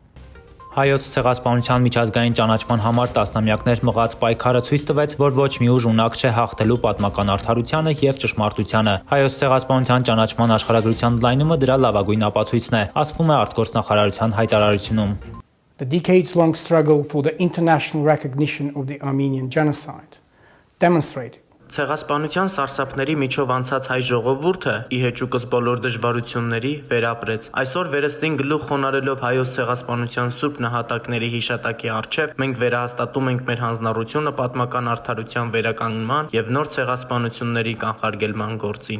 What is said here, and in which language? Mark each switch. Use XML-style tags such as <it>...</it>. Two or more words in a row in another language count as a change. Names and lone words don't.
<hy>Հայոց ցեղասպանության միջազգային ճանաչման համար տասնամյակներ մղած պայքարը ցույց տվեց, որ ոչ մի ուժ ունակ չէ հաղթելու պատմական արդարությանը եւ ճշմարտությանը։ Հայոց ցեղասպանության ճանաչման աշխարհագրության ընդլայնումը դրա լավագույն ապացույցն է, ասվում է արտգործնախարարության հայտարարությունում։</hy> <en>The decades-long struggle for the international recognition of the Armenian genocide demonstrated</en> <hy>Ցեղասպանության սարսափների միջով անցած հայ ժողովուրդը ի հեճուկս բոլոր դժվարությունների վերապրեց։ Այսօր վերստին գլուխ խոնարհելով հայոց ցեղասպանության սուրբ նահատակների հիշատակի առջև մենք վերահաստատում ենք մեր հանձնառությունը պատմական արդարության վերականգնման եւ նոր ցեղասպանությունների կանխարգելման գործին։</hy>